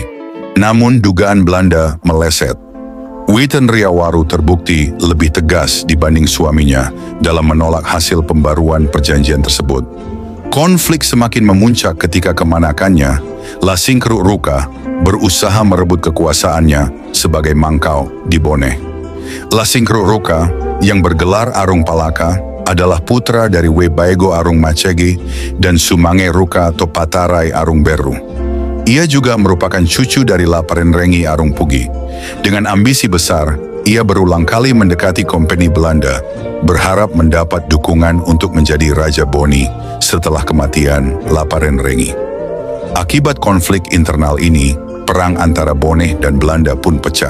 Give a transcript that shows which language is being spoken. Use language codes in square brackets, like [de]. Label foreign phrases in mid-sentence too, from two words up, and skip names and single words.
[id] Namun dugaan Belanda meleset. Wetenriawaru terbukti lebih tegas dibanding suaminya dalam menolak hasil pembaruan perjanjian tersebut. Konflik semakin memuncak ketika kemanakannya, Lasingkru Ruka berusaha merebut kekuasaannya sebagai mangkau di Boneh. Lasingkru Ruka yang bergelar Arung Palaka adalah putra dari Webaego Arung Macegi dan Sumange Ruka Topatarai Arung Beru. Ia juga merupakan cucu dari Laparenrengi Arungpugi. Dengan ambisi besar, ia berulang kali mendekati Kompeni Belanda, berharap mendapat dukungan untuk menjadi Raja Boni setelah kematian Laparenrengi. Akibat konflik internal ini, perang antara Boneh dan Belanda pun pecah.